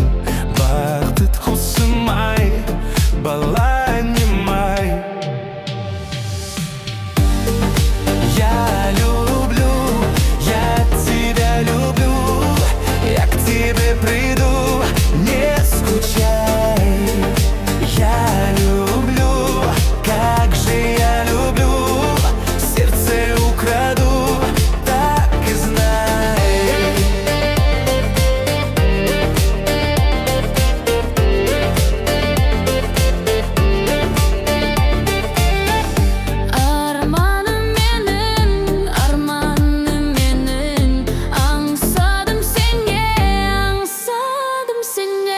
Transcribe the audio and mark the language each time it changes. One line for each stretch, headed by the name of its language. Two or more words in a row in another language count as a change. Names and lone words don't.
Kazakh: Бақыт құсым-ай, балайым-ай.
Russian: Я люблю, я тебя люблю. Я к тебе приду, не скучай. Я люблю, как же я люблю. Сердце украду, так и знай.
Kazakh: Арманым менің, аңсадым сене.